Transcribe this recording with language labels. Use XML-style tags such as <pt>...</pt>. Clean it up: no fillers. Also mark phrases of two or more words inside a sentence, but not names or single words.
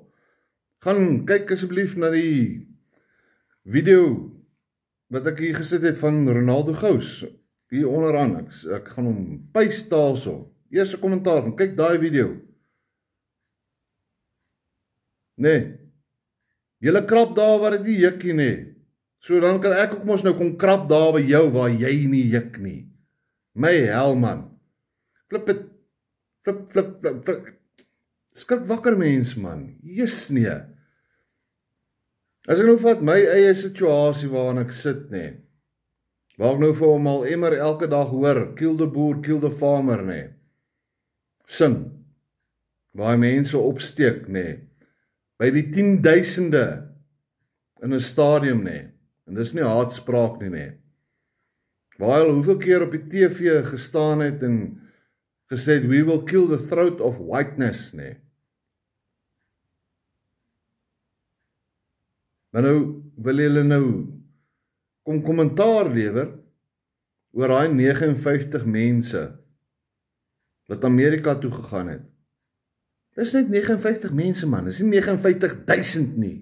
<af>Gaan kyk asseblief na die video wat ek hier gesit het van Ronaldo Gous, hier onderaan, ek gaan hom paste daarso, eerste kommentaar, van kyk daai video, julle krap daar waar dit nie jikkie, so dan kan ek ook mos nou kom krap daar by jou, waar jy nie jik nie, my hel man, flip, skrik wakker mens man, As ek nou vat my eie situasie waarin ek sit, waar ek nou vir hom al immer elke dag hoor,</af> <en>kill the boer, kill the farmer,</en> <af>sing, waar mense opsteek, by die 10.000e in 'n stadium, en dis nie haatspraak nie, waar hy hoeveel keer op die TV gestaan het en gesê het,</af> <en>we will kill the throat of whiteness,</en> <af>Maar nou wil julle nou kom kommentaar lewer oor daai 59 mense wat Amerika toe gegaan het. Dis net 59 mense man, dis nie 59.000 nie.</af>